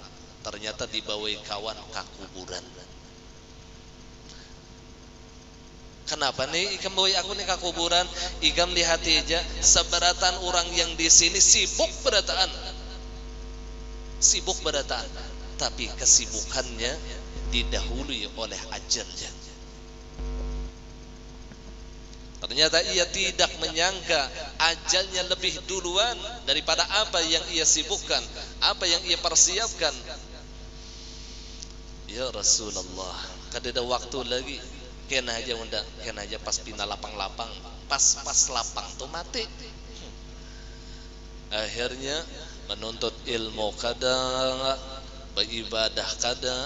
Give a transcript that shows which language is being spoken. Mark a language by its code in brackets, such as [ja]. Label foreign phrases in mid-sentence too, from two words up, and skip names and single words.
[bjn] Ternyata dibawahi kawan ke kuburan. Kenapa nih ikam bawa aku nih ke kuburan? Ikam lihat aja seberatan orang yang di sini sibuk berataan, tapi kesibukannya didahului oleh ajalnya. [id] Ternyata ia tidak menyangka ajalnya lebih duluan daripada apa yang ia sibukkan, apa yang ia persiapkan. [bjn] Ya Rasulullah, kada ada waktu lagi. Kena aja unda, kena aja pas pindah lapang-lapang, pas lapang tuh mati. Akhirnya menuntut ilmu kada, beribadah kada.